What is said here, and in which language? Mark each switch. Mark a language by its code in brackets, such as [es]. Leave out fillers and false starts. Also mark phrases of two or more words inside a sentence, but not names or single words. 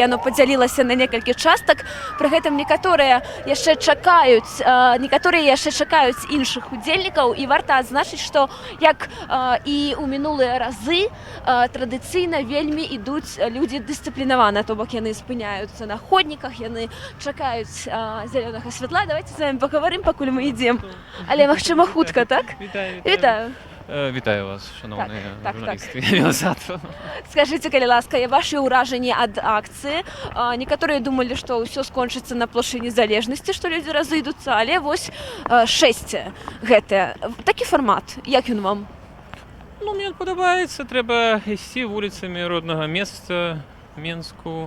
[be] Яно падзялілася на некалькі частак. Пры гэтым некаторыя яшчэ чакаюць іншых удзельнікаў. І варта адзначыць, што як і ў минулыя разы традыцыйна вельмі ідуць людзі дысцыплінавана, то бок яны спыняюцца на ходніках, яны чакаюць зялёнага святла. [ru] Давайте з вами поговорим, [be] пакуль мы ідзем. Але магчыма хутка, так? Вітаю. [uk] Вітаю вас, шановні журналісти. [be] Скажыце, калі ласка, вашы ўражанні ад акцыі. Некаторыя думалі, што ўсё скончыцца на плошчы незалежнасці, што людзі разыдуцца, але вось 6 гэтае. Такі фармат, як ён вам? Ну, мне падабаецца, трэба ісці вуліцамі роднага месца, Менску.